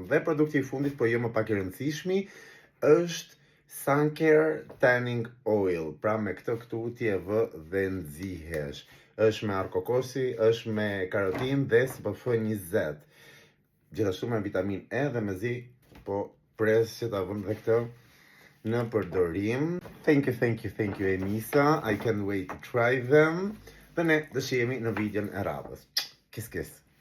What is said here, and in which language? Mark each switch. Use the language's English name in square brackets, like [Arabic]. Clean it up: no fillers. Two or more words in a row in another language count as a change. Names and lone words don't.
[Albanian] Dhe produkti i fundit, po jo më pak i rëndësishmi, është [English] Suncare Tanning Oil. [Albanian] Pra me këtë këtu ti e vë dhe nxihesh. Është me arkokosi, është me karotin dhe SPF 20. Gjithashtu me vitamin E dhe mezi po pres që ta vëm dhe këtë në përdorim. [English] Thank you Enisa. I can't wait to try them. [Albanian] Dhe ne do shihemi në videon e radhës. [English] Kiss.